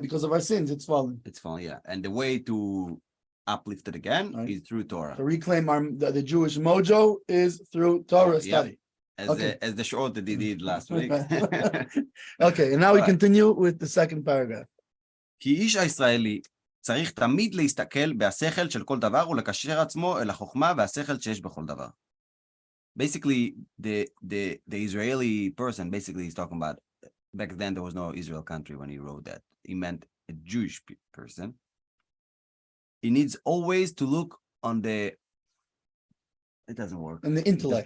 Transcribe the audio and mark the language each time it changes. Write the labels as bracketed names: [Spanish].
[English] Because of our sins, it's fallen. It's fallen, yeah. And the way to uplift it again is through Torah. To reclaim the Jewish mojo is through Torah study. As the short that they did last week. Okay, and now we continue with the second paragraph. [Hebrew] כי איש הישראלי צריך תמיד להסתכל בהשכל של כל דבר ולקשר עצמו אל החוכמה והשכל שיש בכל דבר. [English] Basically, the Israeli person basically is talking about. Back then, there was no Israel country when he wrote that. He meant a Jewish person. He needs always to look on the. It doesn't work. And the intellect.